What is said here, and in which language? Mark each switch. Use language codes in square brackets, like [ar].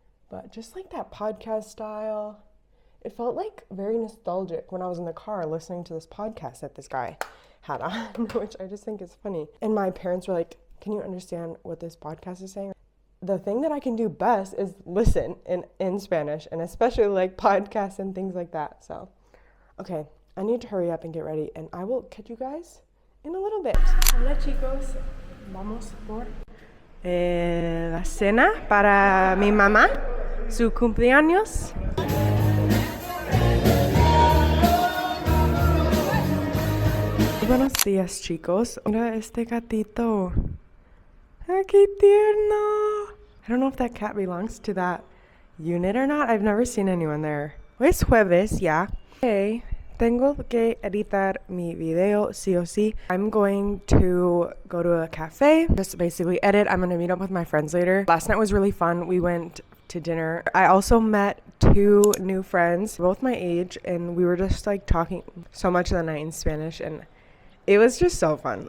[en] But just like that podcast style, it felt like very nostalgic when I was in the car listening to this podcast that this guy had on, which I just think is funny. And my parents were like, can you understand what this podcast is saying? The thing that I can do best is listen in Spanish, and especially like podcasts and things like that. So, okay, I need to hurry up and get ready, and I will catch you guys in a little bit. [es] Hola chicos, vamos por la cena para mi mamá, su cumpleaños. Buenos días chicos, mira este gatito. ¡Qué tierno! [en] I don't know if that cat belongs to that unit or not. I've never seen anyone there. [es] Es jueves, ya. Okay, tengo que editar mi video, sí o sí. [en] I'm going to go to a cafe, just basically edit. I'm going to meet up with my friends later. Last night was really fun. We went to dinner. I also met 2 new friends, both my age, and we were just like talking so much of the night in Spanish, and it was just so fun.